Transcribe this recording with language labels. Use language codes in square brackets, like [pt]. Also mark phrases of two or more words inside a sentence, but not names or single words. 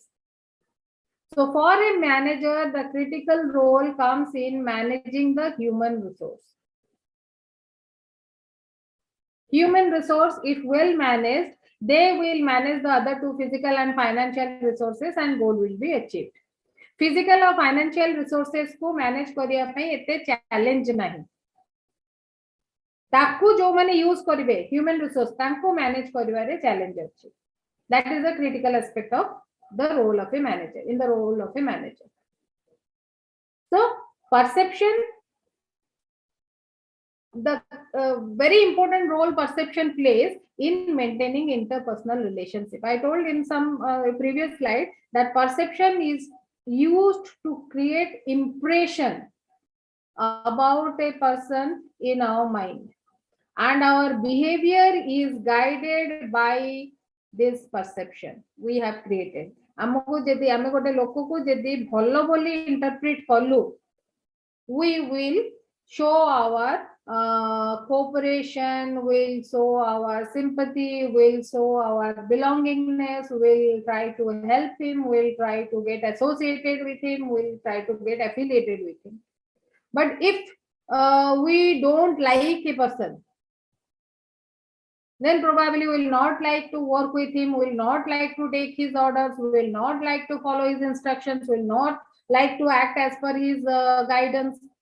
[en] So for a manager, the critical role comes in managing the human resource. Human resource, if well managed, they will manage the other 2 physical and financial resources and goal will be achieved. Physical or financial resources को manage [or] କରିବା ପାଇଁ ଏତେ [en] challenge नहीं. [or] ତାକୁ ଯୋ ମାନେ ୟୁଜ କରିବେ [en] human resource [or] ତାଙ୍କୁ ମ୍ୟାନେଜ କରିବାରେ ଚ୍ୟାଲେଞ୍ଜ ଅଛି. [en] That is the critical aspect of the role of a manager, in the role of a manager. So perception, the very important role perception plays in maintaining interpersonal relationship. I told in some previous slide that perception is used to create impression about a person in our mind, and our behavior is guided by this perception we have created. [or] ଆମକୁ ଯଦି ଆମେ ଗୋଟେ ଲୋକ କୁ ଯଦି ଭଲ ବୋଲି ଇଣ୍ଟରପ୍ରେଟ କଲୁ, [en] we will show our cooperation, we'll show our sympathy, we'll show our belongingness, we'll try to help him, we'll try to get associated with him, we'll try to get affiliated with him. But if we don't like a person, then probably will not like to work with him, will not like to take his orders, will not like to follow his instructions, will not like to act as per his guidance.